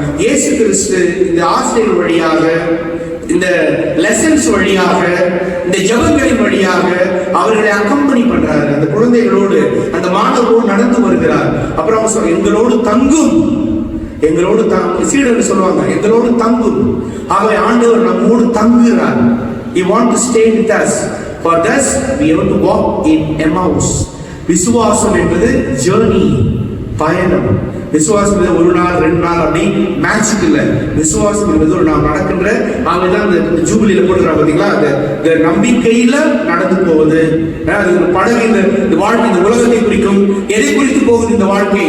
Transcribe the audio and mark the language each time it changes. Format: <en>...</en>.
<ta>இயேசு கிறிஸ்து இந்த ஆசிரியர் வழியாக, இந்த லெசன்ஸ் வழியாக, இந்த ஜபங்களின் வழியாக அவர்களை அக்கம்பனி பண்றாரு. அந்த குழந்தைகளோடு, அந்த மாணவர்களோடு நடந்து வருகிறார். அப்புறம் எங்களோடு தங்கும், எங்களோடு சீடர்கள் சொல்லுவாங்க, எங்களோடு தங்கும். ஆகவே ஆண்டவர் நம்மோடு தங்குகிறார்.</ta> <en>He want to stay with us. For thus we have to walk in Emmaus.</en> <ta>விசுவாசம் என்பது ஜர்னி, பயணம். விசுவாசம் ஒரு நாள் 2 நாள் அப்படி மேட்சிக் இல்ல. விசுவாசம் என்பது ஒரு நாள் நடக்கின்ற, அவங்கதான் இந்த ஜூபிலியில போட்டுக்கிறாங்க பாத்தீங்களா, அந்த நம்பிக்கையில நடந்து போவது. படகு இந்த வாழ்க்கை, இந்த உலகத்தை குறிக்கும். எதை குறித்து போகுது இந்த வாழ்க்கை?</ta>